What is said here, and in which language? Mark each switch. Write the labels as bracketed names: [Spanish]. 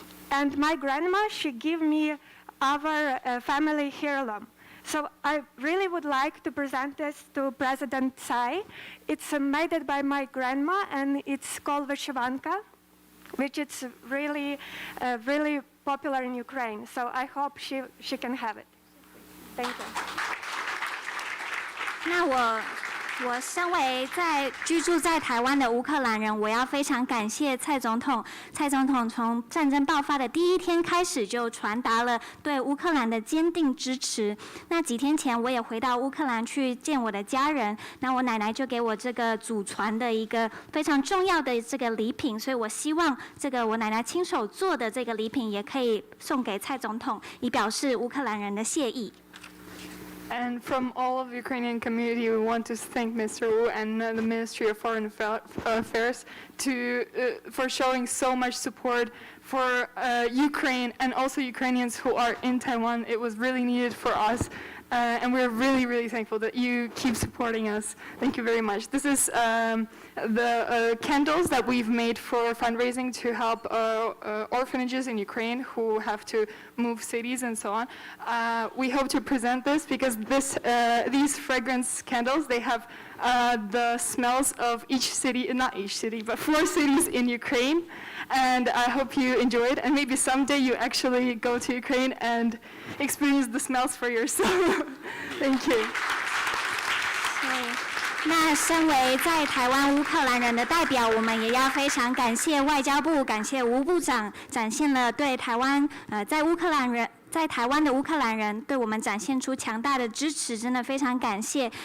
[English] And my grandma, she gave me our family heirloom. So I really would like to present this to President Tsai. It's made by my grandma, and it's called Vyshivanka, which is really, really popular in Ukraine. So I hope she can have it. Thank you. [Chinese] 那我身为居住在台湾的乌克兰人，我要非常感谢蔡总统。蔡总统从战争爆发的第一天开始，就传达了对乌克兰的坚定支持。那几天前，我也回到乌克兰去见我的家人。那我奶奶就给我这个祖传的一个非常重要的这个礼品，所以我希望这个我奶奶亲手做的这个礼品也可以送给蔡总统，以表示乌克兰人的谢意。 [English] And from all of the Ukrainian community, we want to thank Mr. Wu and the Ministry of Foreign Affairs for showing so much support for Ukraine and also Ukrainians who are in Taiwan. It was really needed for us. And we're really, really thankful that you keep supporting us. Thank you very much. This is the candles that we've made for fundraising to help orphanages in Ukraine who have to move cities and so on. We hope to present this because these fragrance candles, they have the smells of each city, not each city, but 4 cities in Ukraine. And I hope you enjoy it. And maybe someday you actually go to Ukraine and experience the smells for yourself. Thank you. [Chinese] 那身为在台湾乌克兰人的代表，我们也要非常感谢外交部，感谢吴部长，展现了对台湾在乌克兰在台湾的乌克兰人对我们展现出强大的支持，真的非常感谢。